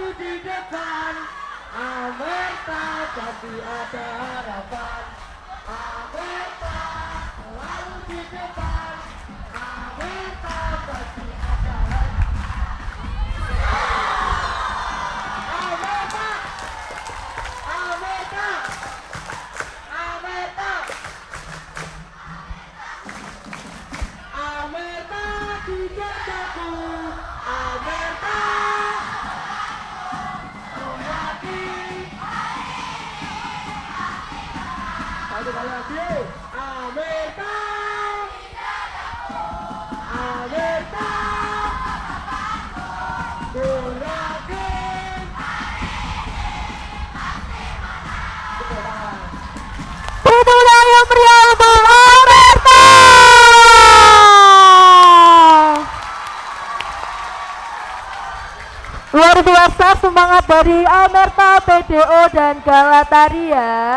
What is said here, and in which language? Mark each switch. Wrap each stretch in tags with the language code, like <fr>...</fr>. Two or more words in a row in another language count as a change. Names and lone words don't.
<id>di depan, Amerta pasti ada harapan. Amerta selalu di depan, Amerta pasti ada Amerta, Amerta, Amerta, Amerta di depanku. Amerta, satu kali lagi, Amerta, Amerta, yakin. Tepuk tangan yang meriah untuk Amerta. Luar biasa semangat dari Amerta, PDO dan Galataria.</id>